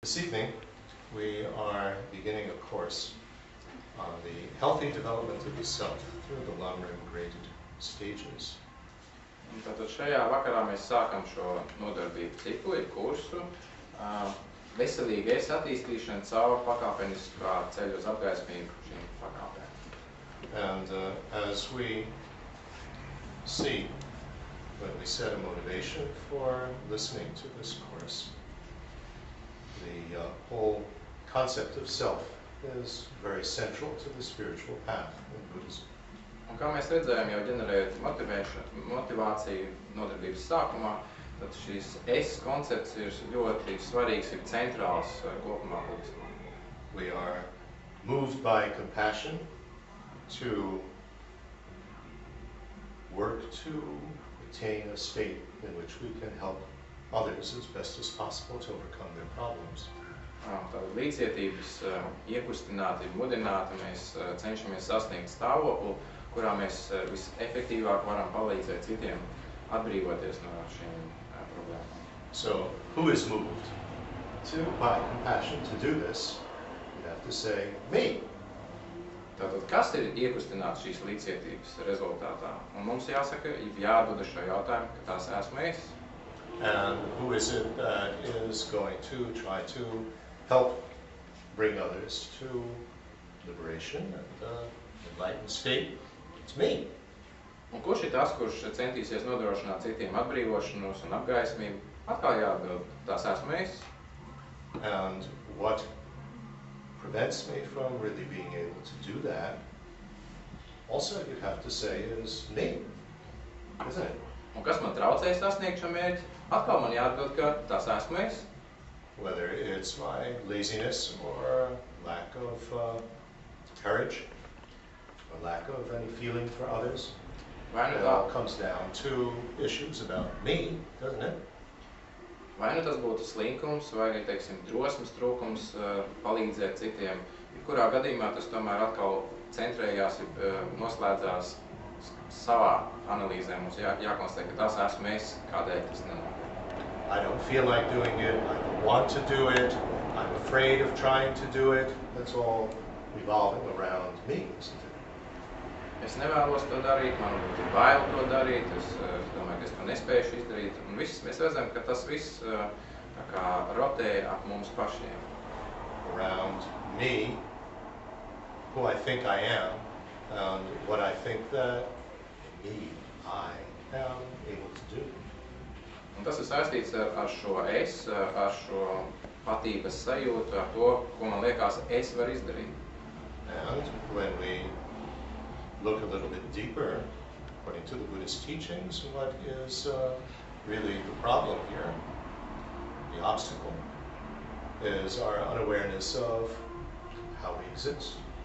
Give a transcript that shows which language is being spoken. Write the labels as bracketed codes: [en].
[en] This evening, we are beginning a course on the healthy development of the self through the Lamrim graded stages. [lv] Un tātad šajā vakarā mēs sākam šo nodarbību ciklu, kursu veselīgais attīstīšana caur pakāpeniskā ceļu uz apgaismību šīm pakāpēm. [en] And as we see, when we set a motivation for listening to this course, the whole concept of self is very central to the spiritual path in Buddhism. [lv] Un kā mēs redzējām, jau ģenerējot motivāciju nodarbības sākumā, tad šīs es koncepts ir ļoti svarīgs, ir centrāls kopumā budismā. [en] We are moved by compassion to work to attain a state in which we can help others as best as possible to overcome their problems. [lv] Tātad līdzcietības iekustināti, mudināti, mēs cenšamies sasniegt stāvokli, kurā mēs visefektīvāk varam palīdzēt citiem atbrīvoties no šīm problēmām. [en] So, who is moved by compassion to do this? You have to say, me. [lv] Tātad, kas ir iekustināts šīs līdzcietības rezultātā? Un mums jāsaka, jāatbild šo jautājumu, ka tas esmu es. [en] And who is it that is going to try to help bring others to liberation and enlightened state? It's me. [lv] Un kurš ir tas, kurš centīsies nodrošināt citiem atbrīvošanos un apgaismību? Atkal jāatbild, tas esmu es. [en] And what prevents me from really being able to do that, also you'd have to say, is me, isn't it? [lv] Un kas man traucē sasniegt šo mērķi? Atkal man jāatbild, ka tas esmu es. [en] Whether it's my laziness or lack of courage, or lack of any feeling for others, it all comes down to issues about me, doesn't it? [lv] Vai nu tas būtu slinkums, vai arī, teiksim, drosmes trūkums palīdzēt citiem. Kurā gadījumā tas tomēr atkal centrējās, noslēdzās savā analīzē. Mums jākonstatē, ka tas esmu es, kādēļ tas nenotiek. [en] I don't feel like doing it, I don't want to do it, I'm afraid of trying to do it. That's all revolving around me, isn't it? [lv] Es nevēlos to darīt, man būtu bail to darīt, es domāju, ka es to nespējuši izdarīt. Un viss, mēs redzam, ka tas viss tā kā rotē ap mums pašiem. [en] Around me, who I think I am, and what I think that me, I am able to do. [lv] Un tas ir saistīts ar šo es, ar šo patības sajūtu, ar to, ko man liekas es varu izdarīt. [en] And when we look a little bit deeper, according to the Buddhist teachings, what is really the problem here, the obstacle, is our unawareness of how we exist.